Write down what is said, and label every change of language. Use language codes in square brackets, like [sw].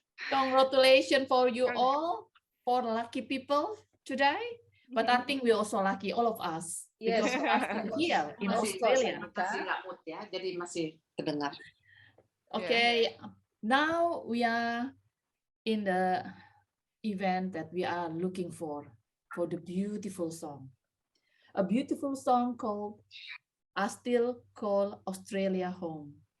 [en] Congratulations for you all, for lucky people today. But I think we also lucky, all of us. Yes. Because we are still here in Australia. [id] Masih nggak mood ya, jadi masih kedengar. [en] Okay, now we are in the event that we are looking for the beautiful song. A beautiful song called I Still Call Australia Home.